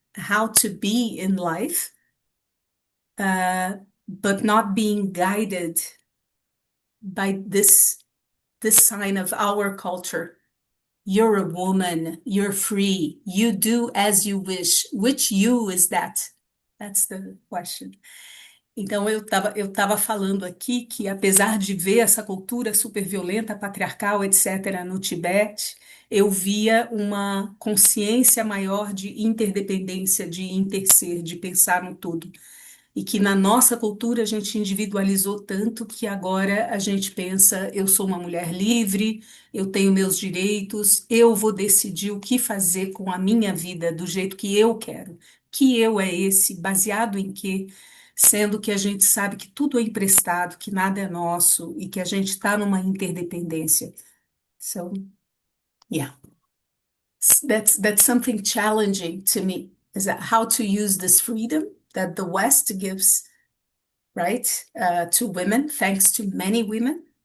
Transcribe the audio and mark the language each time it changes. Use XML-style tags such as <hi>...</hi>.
<en>How to be in life, but not being guided by this sign of our culture. You're a woman, you're free, you do as you wish. Which you is that? That's the question.</en> <pt>Então, eu tava falando aqui que, apesar de ver essa cultura super violenta, patriarcal, etc., no Tibete, eu via uma consciência maior de interdependência, de interser, de pensar no todo. E que na nossa cultura a gente individualizou tanto que agora a gente pensa: eu sou uma mulher livre, eu tenho meus direitos, eu vou decidir o que fazer com a minha vida do jeito que eu quero. Que eu é esse? Baseado em quê? sendo que a gente sabe que tudo é emprestado, que nada é nosso e que a gente está numa interdependência.</pt> <en>So, yeah, that's something challenging to me, is that how to use this freedom that the West gives, right, to women, thanks to many women.</en>